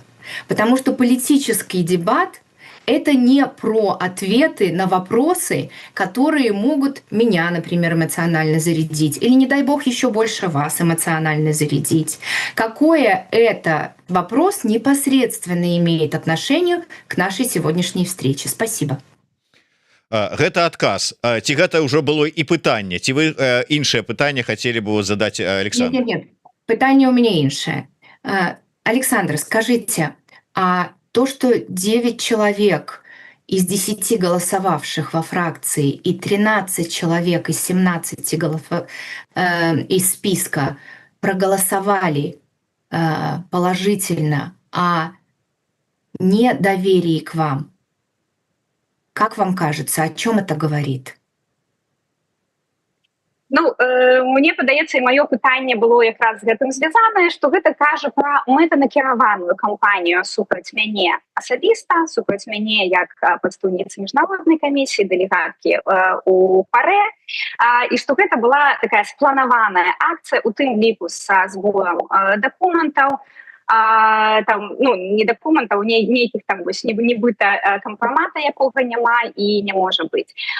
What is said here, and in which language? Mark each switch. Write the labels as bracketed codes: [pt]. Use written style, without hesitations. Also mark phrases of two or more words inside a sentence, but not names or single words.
[ru] Потому что политический дебат — это не про ответы на вопросы, которые могут меня, например, эмоционально зарядить, или, не дай бог, еще больше вас эмоционально зарядить. Какое это вопрос непосредственно имеет отношение к нашей сегодняшней встрече? Спасибо. [be] Гэта адказ. Ці гэта ўжо было і пытанне? Ці вы іншае пытанне [ru] хотели бы задать Александру? Нет. [be] Пытанне у меня іншае. [ru] Александр, скажите, а то, что 9 человек из 10 голосовавших во фракции и 13 человек из 17 из списка проголосовали положительно о недоверии к вам, как вам кажется, о чем это говорит? [be] Ну, мне падаецца, і маё пытанне было якраз з гэтым звязанае, што гэта кажа пра мэтанакіраваную кампанію супраць мяне асабіста, супраць мяне як прадстаўніцы міжнароднай камісіі, дэлегаткі у ПАРЭ, і што гэта была такая спланаваная акцыя, у тым ліку са зборам дакументаў, там, ну, не документаў, нейкіх там вось нібыта кампрамата, якога няма і не можа быць.